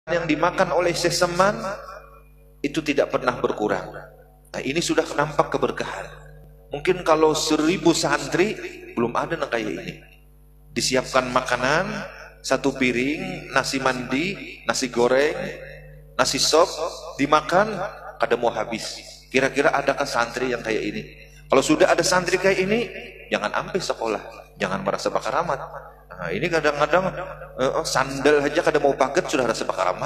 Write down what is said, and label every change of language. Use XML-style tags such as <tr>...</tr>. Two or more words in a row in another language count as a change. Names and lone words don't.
<id>yang dimakan oleh seseman itu tidak pernah berkurang. Nah, ini sudah nampak keberkahan. Mungkin kalau 1000 santri belum ada yang kayak ini. Disiapkan makanan, satu piring, nasi mandi, nasi goreng, nasi sop, dimakan,</id> <bjn>kada mau habis.</bjn> <id>Kira-kira adakah santri yang kayak ini? Kalau sudah ada santri kayak ini, jangan ambil sekolah, jangan merasa bakaramat. Nah, ini kadang-kadang sandal aja</id> <bjn>kada mau paket</bjn> <id>sudah rasa bakaramat.</id>